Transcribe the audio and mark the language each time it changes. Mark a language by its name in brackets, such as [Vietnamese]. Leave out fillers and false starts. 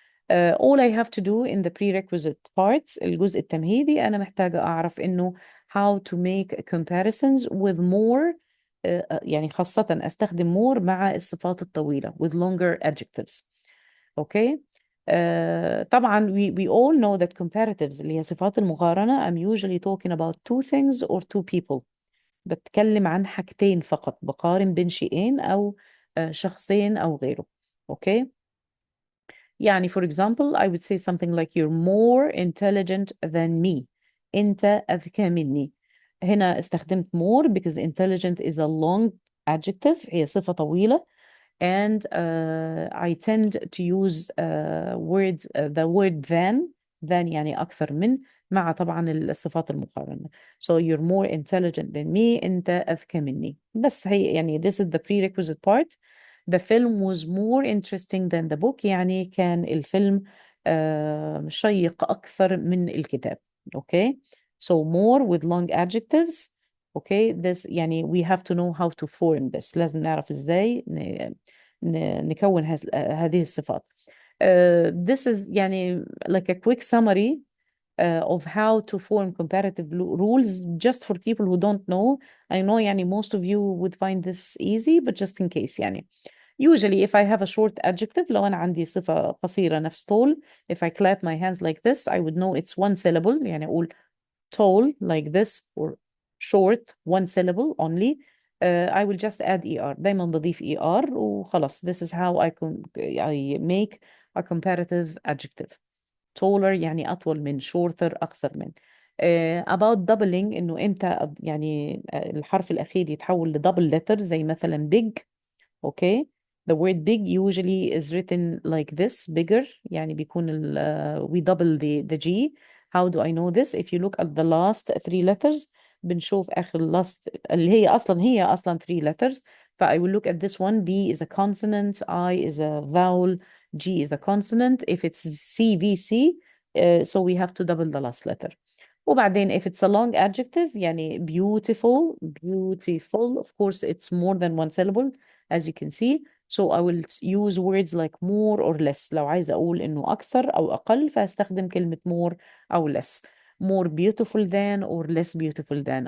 [English] All I have to do in the prerequisite parts, [Arabic] الجزء التمهيدي، أنا محتاجة أعرف إنه [English] how to make comparisons with more [Arabic] يعني خاصة أستخدم [English] more [Arabic] مع الصفات الطويلة [English] with longer adjectives. Okay. طبعا we all know that comparatives [Arabic] اللي هي صفات المقارنة [English] I'm usually talking about two things or two people. [Arabic] بتكلم عن حاجتين فقط، بقارن بين شيئين أو شخصين أو غيره. [English] Okay. يعني for example I would say something like you're more intelligent than me. [Arabic] أنت أذكى مني. هنا استخدمت [English] more because intelligent is a long adjective، [Arabic] هي صفة طويلة. [English] And I tend to use words the word than [Arabic] يعني أكثر من مع طبعا الصفات المقارنة. [English] So you're more intelligent than me. [Arabic] أنت أذكى مني. بس هي يعني [English] this is the prerequisite part. The film was more interesting than the book. [Arabic] يعني كان الفيلم شيق أكثر من الكتاب. [English] Okay. So more with long adjectives. Okay. This يعني we have to know how to form this. [Arabic] لازم نعرف إزاي نكون هذه الصفات. [English] This is يعني like a quick summary of how to form comparative rules just for people who don't know. I know يعني most of you would find this easy, but just in case يعني. Usually if I have a short adjective، [Arabic] لو أنا عندي صفة قصيرة نفس [English] tall، if I clap my hands like this I would know it's one syllable. [Arabic] يعني أقول [English] tall like this or short one syllable only. I will just add ER. [Arabic] دايما بضيف ER وخلاص. [English] This is how I make a comparative adjective. [Arabic] taller يعني أطول من، shorter أقصر من. [English] about doubling [Arabic] إنه إمتى يعني الحرف الأخير يتحول لدبل letter زي مثلا big. [English] Okay. The word big usually is written like this, bigger. [Arabic] يعني بيكون [English] we double the G. How do I know this? If you look at the last three letters [Arabic] بنشوف آخر [English] last [Arabic] اللي هي أصلا [English] three letters. I will look at this one. B is a consonant, I is a vowel, G is a consonant. If it's CVC, so we have to double the last letter. وبعدين if it's a long adjective يعني beautiful, beautiful, of course it's more than one syllable as you can see. So I will use words like more or less. [Arabic] لو عايزة أقول إنه أكثر أو أقل فأستخدم كلمة more أو less. [English] More beautiful than or less beautiful than.